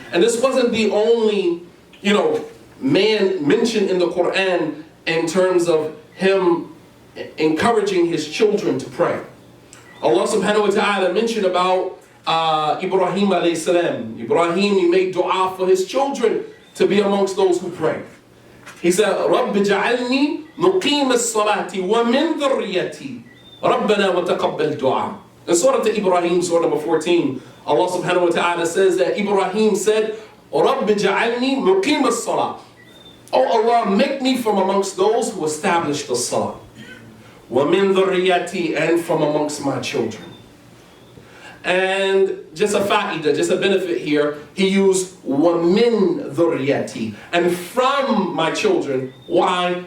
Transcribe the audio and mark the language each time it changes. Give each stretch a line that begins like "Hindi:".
English: And this wasn't the only, man mentioned in the Quran in terms of him encouraging his children to pray. Allah subhanahu wa ta'ala mentioned about Ibrahim alayhi salam. Ibrahim, he made dua for his children to be amongst those who pray. He said,
Arabic: رَبِّ جَعَلْنِي مُقِيمَ الصَّلَاةِ وَمِنْ ذُرِّيَّتِي رَبَّنَا وَتَقَبَّلْ دُعَاء.
English: In Surah Ibrahim, Surah number 14, Allah subhanahu wa ta'ala says that Ibrahim said,
Arabic: رَبِّ جَعَلْنِي مُقِيمَ الصَّلَاةِ.
English: Oh Allah, make me from amongst those who establish the salah.
Arabic: وَمِنْ ذُرِّيَّتِي,
English: and from amongst my children. And just a fa'idah, just a benefit here, he used وَمِنْ ذُرِّيَّتِي, and from my children. Why?